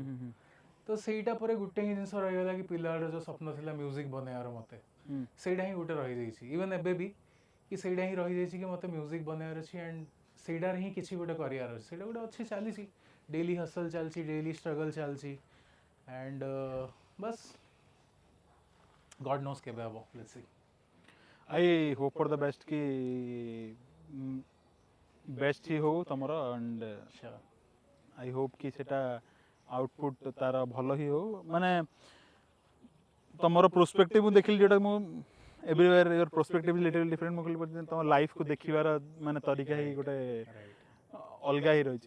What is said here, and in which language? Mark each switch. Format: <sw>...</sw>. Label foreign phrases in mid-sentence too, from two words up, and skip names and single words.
<or>ତ ସେଇଟା ପରେ ଗୋଟେ ହିଁ ଜିନିଷ ରହିଗଲା କି ପିଲାବେଳର ଯେଉଁ ସ୍ୱପ୍ନ ଥିଲା ମ୍ୟୁଜିକ୍ ବନେଇବାର ମୋତେ, ସେଇଟା ହିଁ ଗୋଟେ ରହିଯାଇଛି। ଇଭେନ୍ ଏବେ ବି କି ସେଇଟା ହିଁ ରହିଯାଇଛି କି ମୋତେ ମ୍ୟୁଜିକ୍ ବନେଇବାର ଅଛି ଆଣ୍ଡ ସେଇଟାରେ ହିଁ କିଛି ଗୋଟେ କରିବାର ଅଛି। ସେଇଟା ଗୋଟେ ଅଛି, ଚାଲିଛି,</or> <en>daily hustle</en> <or>ଚାଲିଛି,</or> <en>daily struggle</en> <or>ଚାଲିଛି ଆଣ୍ଡ ବାସ୍</or> <en>God knows</en> <or>କେବେ ହେବ,</or> <en>let's see. I hope for the best</en> <or>କି ବେଷ୍ଟ ହି ହଉ ତମର</or> <en>and I hope</en> <or>କି ସେଟା ଆଉଟପୁଟ୍ ତାର ଭଲ ହି ହଉ। ମାନେ ତମର ପ୍ରୋସ୍ପେକ୍ଟିଭ୍ ମୁଁ ଦେଖିଲି ଯେଉଁଟା ମୁଁ</or> <en>everywhere your prospective little different.</en> <or>ମୁଁ କହିଲି ତମ ଲାଇଫ୍କୁ ଦେଖିବାର ମାନେ ତରିକା ହିଁ ଗୋଟେ ଅଲଗା ହିଁ ରହିଛି।</or>